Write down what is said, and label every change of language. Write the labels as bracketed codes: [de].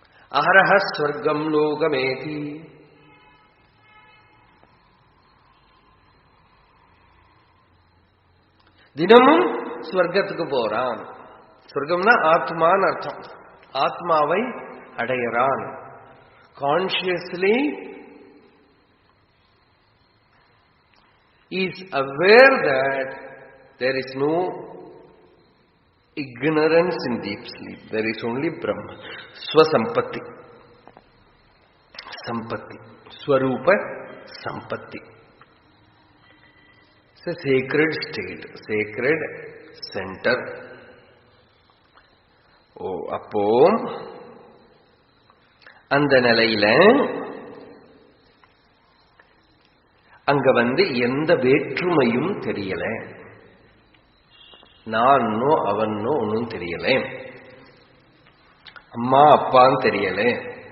[sa] அஹரஹ ஸ்வர்க்கம் லோகமேதி, [ta] தினமும் ஸ்வர்க்கத்துக்கு போறான். சொர்க்கம்னா ஆத்மான்னு அர்த்தம். ஆத்மாவை அடையறான். [en] Consciously is aware that there is no ignorance in deep sleep. There is only Brahma. Swasampatti. [sa] Sampatti. Swarupa Sampatti. [en] It's a sacred state, sacred center. [ta] அப்போ அந்த நிலையில அங்க எந்த வேற்றுமையும் தெரியல. நானோ அவனோ ஒன்னும் தெரியல. அம்மா அப்பான்னு தெரியல.